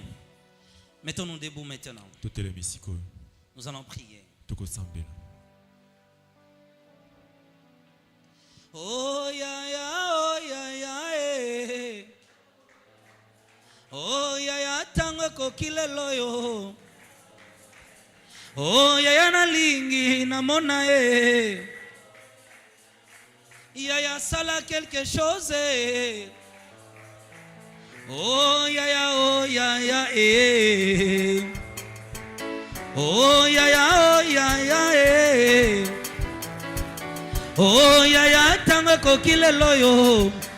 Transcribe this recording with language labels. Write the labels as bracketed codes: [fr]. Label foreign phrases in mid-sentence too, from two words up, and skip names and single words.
[fr] Mettons-nous debout maintenant. Nous allons prier. Oh ya ya, oh ya ya, eh. [ln] Oh ya ya, tango kokile loyo. Oh ya ya na lingi na mona eh. Ya ya sala [fr] quelque chose [ln] eh. Oh ya ya, oh ya ya eh. Oh ya ya, oh ya ya eh. Oh ya ya tango kokile loyo.